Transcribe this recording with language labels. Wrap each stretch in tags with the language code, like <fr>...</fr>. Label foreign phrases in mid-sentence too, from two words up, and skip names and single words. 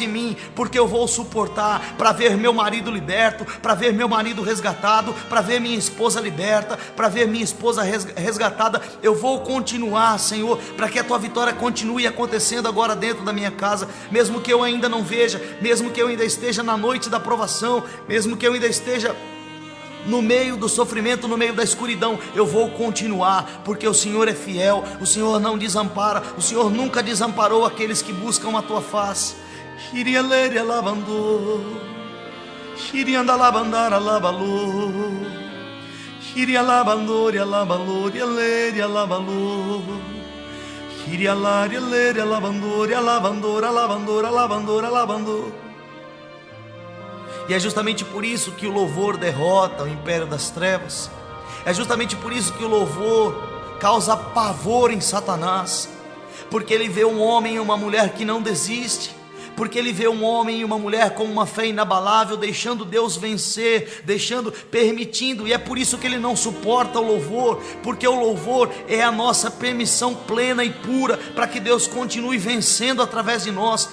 <pt>de mim, porque eu vou suportar, para ver meu marido liberto, para ver meu marido resgatado, para ver minha esposa liberta, para ver minha esposa resgatada, eu vou continuar, Senhor, para que a tua vitória continue acontecendo agora dentro da minha casa, mesmo que eu ainda não veja, mesmo que eu ainda esteja na noite da provação, mesmo que eu ainda esteja no meio do sofrimento, no meio da escuridão, eu vou continuar, porque o Senhor é fiel, o Senhor não desampara, o Senhor nunca desamparou aqueles que buscam a tua face. Shirialeria lavando, Shirianda lavandara lavalo, Shiria lavandoria lavaloria leria lavalo, Shirialaria leria lavandoria lavandora lavandora lavandora lavandora. E é justamente por isso que o louvor derrota o império das trevas. É justamente por isso que o louvor causa pavor em Satanás, porque ele vê um homem e uma mulher que não desiste, porque ele vê um homem e uma mulher com uma fé inabalável, deixando Deus vencer, permitindo, e é por isso que ele não suporta o louvor, porque o louvor é a nossa permissão plena e pura, para que Deus continue vencendo através de nós.</pt>